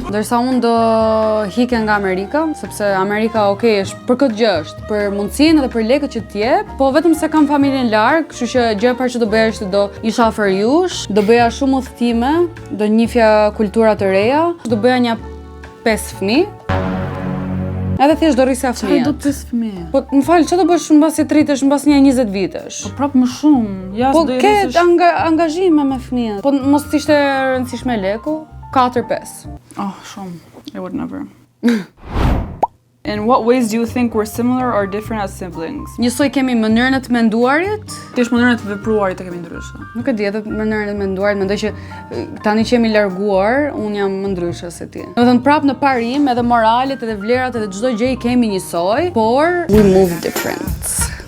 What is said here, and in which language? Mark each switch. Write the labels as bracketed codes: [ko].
[sq] Ndërsa unë do hike nga Amerika, sepse Amerika është për këtë gjë është, për mundësinë dhe për lekët që t'jep, po vetëm se kam familjen larg, kështu që gjëja e parë që do bëja ishte do isha afër jush, do bëja shumë udhëtime, do njihja kultura të reja, do bëja një 5 fëmijë. Edhe thjesht do rrisja fëmijët. Çfarë do të 5 fëmijë? Po, më fal, çfarë do bësh mbas i rritesh, mbas një 20 vitesh? Po prap më shumë. Po ke angazhime me fëmijët. Po mos t'ishte rëndësishme leku, 4-5. Oh, shumë. [en] I would never. In what ways do you think we're similar or different as siblings? [sq] Njësoj kemi mënyrën e të menduarit. Thjesht mënyrën e të vepruarit e kemi ndryshe. Nuk e di, edhe mënyrën e menduarit, mendoj që tani që jemi larguar, unë jam më ndryshe se ti. Domethënë prap në parim, edhe moralet, edhe vlerat, edhe çdo gjë I kemi njësoj, por [en] we move different.